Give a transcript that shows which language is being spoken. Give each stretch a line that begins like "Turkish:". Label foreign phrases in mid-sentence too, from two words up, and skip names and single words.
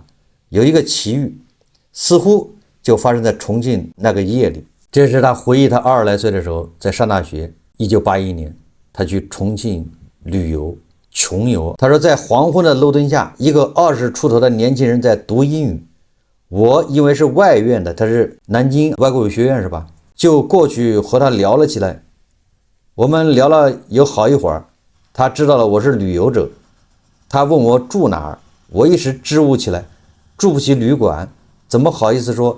Chinese: 有一個奇遇，似乎就發生在重慶那個夜裡。這是他回憶他20來歲的時候，在上大學，1981年，他去重慶旅遊，窮遊。他說在黃昏的路燈下，一個20出頭的年輕人在讀英語。我因為是外院的，他是南京外國語學院是吧？就過去和他聊了起來。我們聊了有好一會兒，他知道了我是旅遊者，他問我住哪兒，我一時支吾起來，住不起旅館，怎麼好意思說？